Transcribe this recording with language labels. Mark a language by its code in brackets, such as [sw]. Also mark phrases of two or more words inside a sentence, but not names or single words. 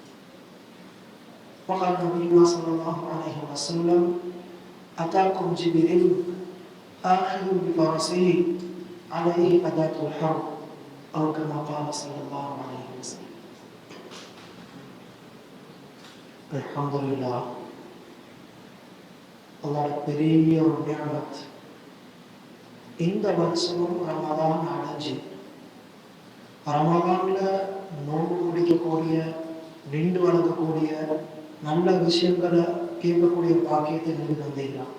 [ar] وقال نبينا صلى الله عليه وسلم أتاكم جبريل آخذ بفرسه عليه أداة الحرب أو كما قال صلى الله عليه وسلم. الحمد لله [ta] الله பெரிய ஒரு நிஅமத். இந்த வருஷமும் ரமதான் அடைஞ்சு ரமதான்ல நோன்பு பிடிக்கக்கூடிய நின்று வளர்க்கக்கூடிய நல்ல விஷயங்களை கேட்கக்கூடிய பாக்கியத்தை எனக்கு தந்தீங்களா?